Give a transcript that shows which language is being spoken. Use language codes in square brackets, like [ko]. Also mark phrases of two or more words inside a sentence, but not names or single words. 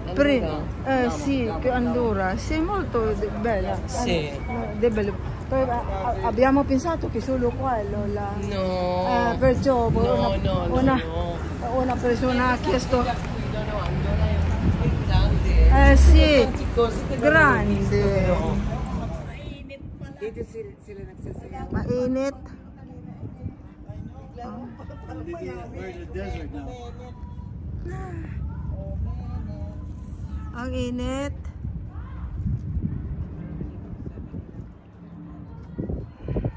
[it] sì, che Andorra, sì, è molto bella. Sì. Poi, abbiamo pensato che solo quello là. No. Perciò una no. persona ha chiesto. No, Andorra è grande. Sì, Tanti costi che grande. [tl] Dito sila nagsasaya. Mainit. [en] We're in the desert now. [tl] Ang init.